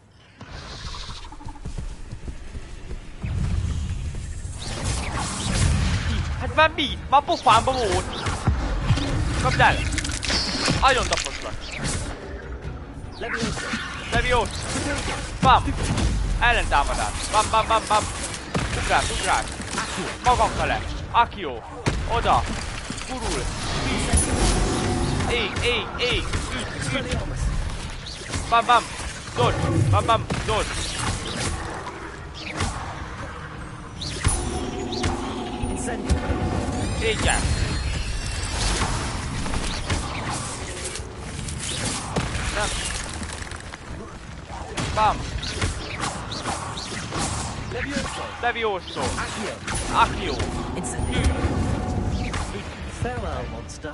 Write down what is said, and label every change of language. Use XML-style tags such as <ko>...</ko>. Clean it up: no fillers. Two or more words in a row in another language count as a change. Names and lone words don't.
<hu>Hát már mi? Már pofámba volt! Kapd el! Agyon taposlak! Leviosa! Bam! Ellentámadás! Bam! Ugrás! Magam fele! Accio! Oda! Gurul! Ég! Üt! Bam! Dodge! Igen! Nem! Bam! Levioso! Accio!</hu> <en>Farewell, monster.</en>